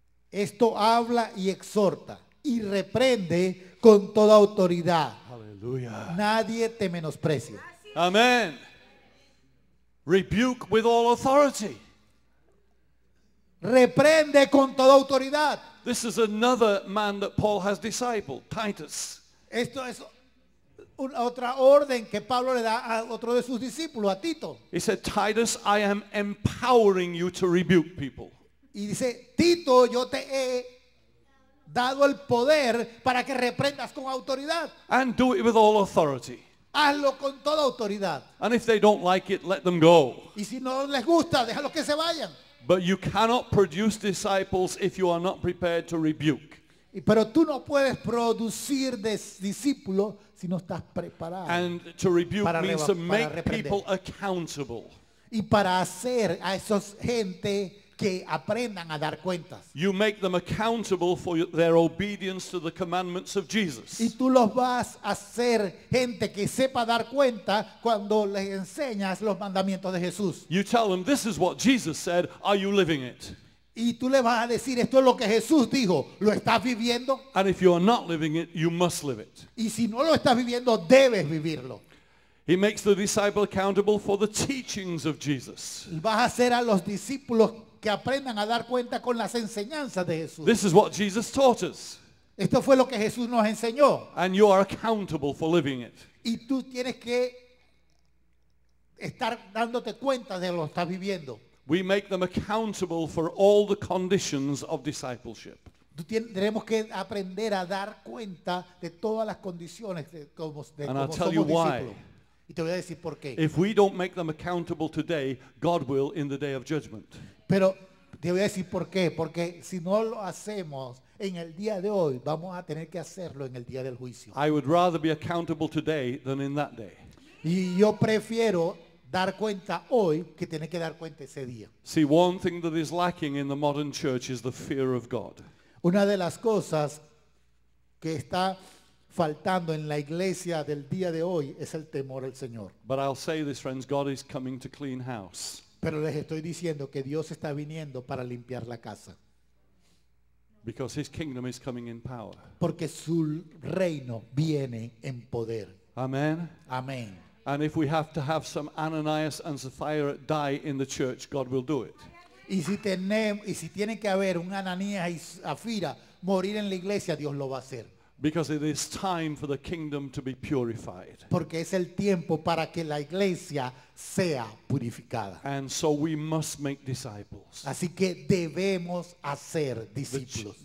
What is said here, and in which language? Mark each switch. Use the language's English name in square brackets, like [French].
[Spanish] Esto habla y exhorta y reprende con toda autoridad. [English] Hallelujah. [Spanish] Nadie te menosprecia. [English] Amen. Rebuke with all authority. [Spanish] Reprende con toda autoridad. [English] This is another man that Paul has discipled, Titus. [Spanish] Esto es otra orden que Pablo le da a otro de sus discípulos, a Tito. [English] He said, Titus, I am empowering you to rebuke people. [Spanish] Y dice, Tito, yo te he dado el poder para que reprendas con autoridad. [English] And do it with all authority. [Spanish] Hazlo con toda autoridad. [English] And if they don't like it, let them go. [Spanish] Y si no les gusta, déjalos que se vayan. [English] But you cannot produce disciples if you are not prepared to rebuke. [Spanish] Pero tú no puedes producir discípulos si no estás preparado. [English] And to rebuke [Spanish] Para [English] means to make [Spanish] reprender. [English] people accountable. [Spanish] Y para hacer a esos gente que aprendan a dar cuentas. [English] You make them accountable for their obedience to the commandments of Jesus. [Spanish] Y tú los vas a hacer gente que sepa dar cuenta cuando les enseñas los mandamientos de Jesús. [English] You tell them, this is what Jesus said, are you living it? [Spanish] Y tú le vas a decir, esto es lo que Jesús dijo, ¿lo estás viviendo? [English] And if you are not living it, you must live it. [Spanish] Y si no lo estás viviendo, debes vivirlo. [English] He makes the disciple accountable for the teachings of Jesus. [Spanish] Vas a hacer a los discípulos que aprendan a dar cuenta con las enseñanzas de Jesús. [English] This is what Jesus taught us. [Spanish] Esto fue lo que Jesús nos enseñó. [English] And you are accountable for living it. [Spanish] Y tú tienes que estar dándote cuenta de lo que estás viviendo. [English] We make them accountable for all the conditions of discipleship. [Spanish] Tenemos que aprender a dar cuenta de todas las condiciones de cómo [English] And I'll [Spanish] somos [English] tell you why. [Spanish] discípulos. Y te voy a decir por qué. [English] If we don't make them accountable today, God will in the day of judgment. [Spanish] Pero te voy a decir por qué. Porque si no lo hacemos en el día de hoy, vamos a tener que hacerlo en el día del juicio. [English] I would rather be accountable today than in that day. [Spanish] Y yo prefiero dar cuenta hoy que tener que dar cuenta ese día. [English] See, one thing that is lacking in the modern church is the fear of God. [Spanish] Una de las cosas que está faltando en la iglesia del día de hoy es el temor al Señor. [English] But I'll say this, friends, God is coming to clean house. [Spanish] Pero les estoy diciendo que Dios está viniendo para limpiar la casa. [English] Because his kingdom is coming in power. [Spanish] porque su reino viene en poder. [English] Amen. [Spanish] Amén. [English] And if we have to have some Ananias and Sapphira die in the church, God will do it. [Spanish] Y si tiene que haber un Ananías y Zafira morir en la iglesia, Dios lo va a hacer. [English] Because it is time for the kingdom to be purified. [Spanish] Porque es el tiempo para que la iglesia sea purificada. [English] And so we must make disciples. [Spanish] Así que debemos hacer discípulos.